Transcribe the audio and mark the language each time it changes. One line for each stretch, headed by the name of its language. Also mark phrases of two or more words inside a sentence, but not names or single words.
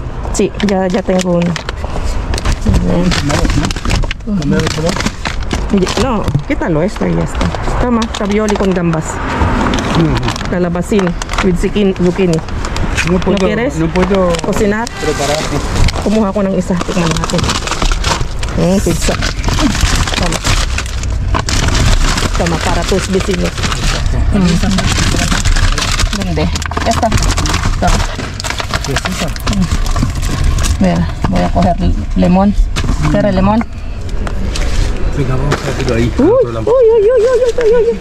Spanish: Sí, ya tengo uno. ¿Cambiar de color? No, quítalo esto y ya está. Toma, ravioli con gambas.
English: Calabacín with zucchini.
Spanish: No puedo, quieres? No puedo Cocinar. preparar.
Filipino: Kumuha ko ng isa. Tikman natin. Pizza. Tama. Tama,
Spanish: para tus vecinos. ¿Dónde? Ya está. Toma. ¿Qué es eso? Mira, voy a coger limón. ¿Quieres limón? Venga, vamos a hacerlo ahí. Uy.